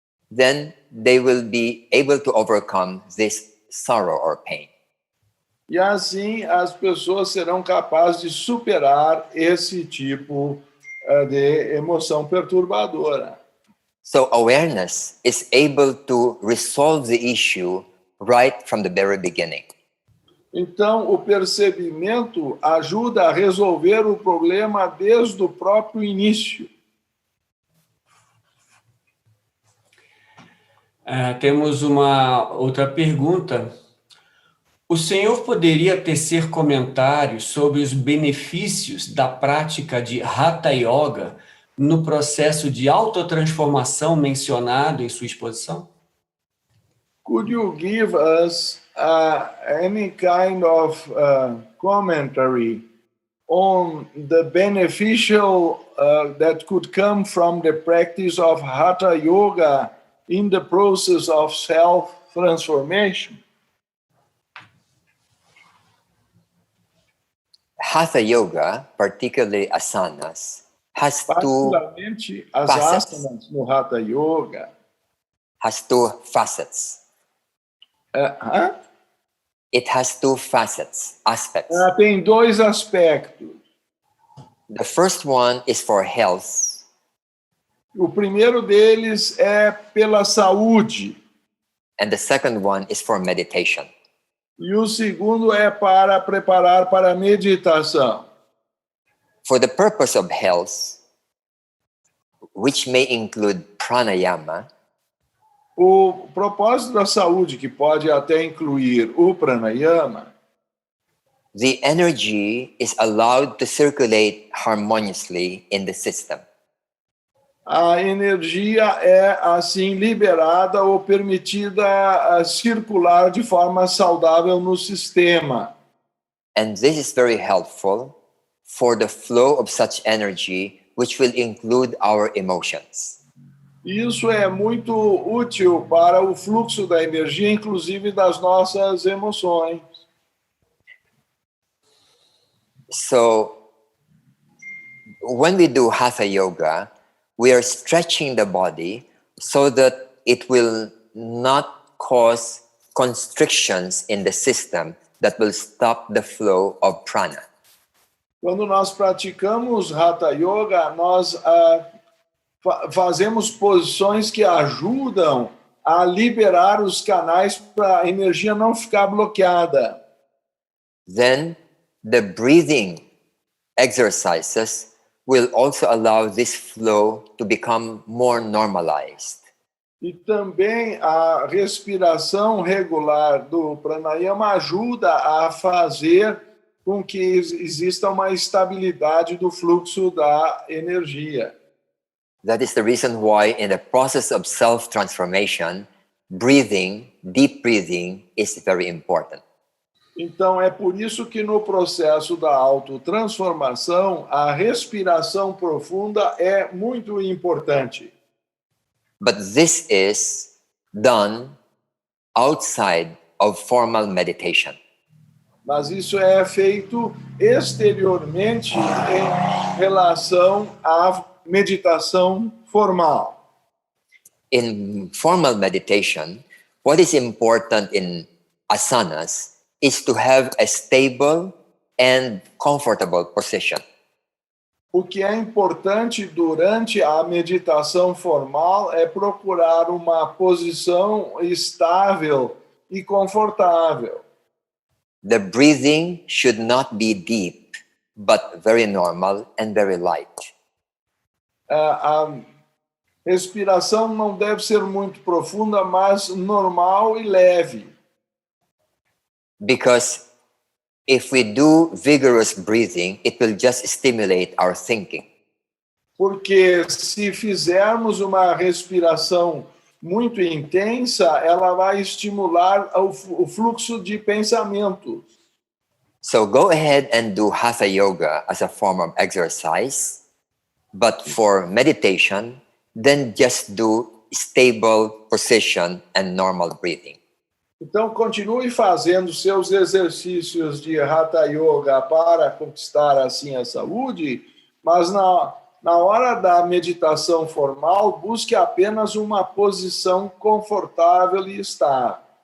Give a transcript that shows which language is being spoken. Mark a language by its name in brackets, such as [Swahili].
[English] Then they will be able to overcome this sorrow or pain. [Portuguese] E assim as pessoas serão capazes de superar esse tipo de emoção perturbadora. [English] So awareness is able to resolve the issue right from the very beginning. [Portuguese] Então, o percebimento ajuda a resolver o problema desde o próprio início. Temos uma outra pergunta. O senhor poderia tecer comentários sobre os benefícios da prática de Hatha Yoga no processo de autotransformação mencionado em sua exposição? [English] Could you give us any kind of commentary on the beneficial that could come from the practice of Hatha Yoga in the process of self-transformation? Hatha Yoga, particularly asanas, has two [Portuguese] Particularmente as [English] facets. [Portuguese] asanas no Hatha Yoga. [English] Has two facets. It has two facets, aspects. [Portuguese] Tem dois aspectos. [English] The first one is for health. [Portuguese] O primeiro deles é pela saúde. [English] And the second one is for meditation. [Portuguese] E o segundo é para preparar para a meditação. [English] For the purpose of health, which may include pranayama, [Portuguese] O propósito da saúde, que pode até incluir o pranayama, [English] the energy is allowed to circulate harmoniously in the system. [Portuguese] a energia é assim liberada ou permitida a circular de forma saudável no sistema. [English] And this is very helpful for the flow of such energy, which will include our emotions. [Portuguese] Isso é muito útil para o fluxo da energia, inclusive das nossas emoções. [English] So when we do Hatha Yoga, we are stretching the body so that it will not cause constrictions in the system that will stop the flow of prana. [Portuguese] Quando nós praticamos Hatha Yoga, nós fazemos posições que ajudam a liberar os canais para a energia não ficar bloqueada. [English] Then the breathing exercises will also allow this flow to become more normalized. [Portuguese] E também a respiração regular do pranayama ajuda a fazer com que exista uma estabilidade do fluxo da energia. [English] That is the reason why in the process of self-transformation, breathing, deep breathing is very important. [Portuguese] Então, é por isso que no processo da autotransformação, a respiração profunda é muito importante. [English] But this is done outside of formal meditation. [Portuguese] Mas isso é feito exteriormente em relação à meditação formal. [English] In formal meditation, what is important in asanas is to have a stable and comfortable position. [Portuguese] O que é importante durante a meditação formal é procurar uma posição estável e confortável. [English] The breathing should not be deep, but very normal and very light. [Portuguese] A respiração não deve ser muito profunda, mas normal e leve. [English] Because if we do vigorous breathing, it will just stimulate our thinking. [Portuguese] Porque se fizermos uma respiração muito intensa, ela vai estimular o fluxo de pensamentos. [English] So go ahead and do Hatha Yoga as a form of exercise, but for meditation, then just do stable position and normal breathing. [Portuguese] Então, continue fazendo seus exercícios de Hatha Yoga para conquistar, assim, a saúde, mas na hora da meditação formal, busque apenas uma posição confortável e estável.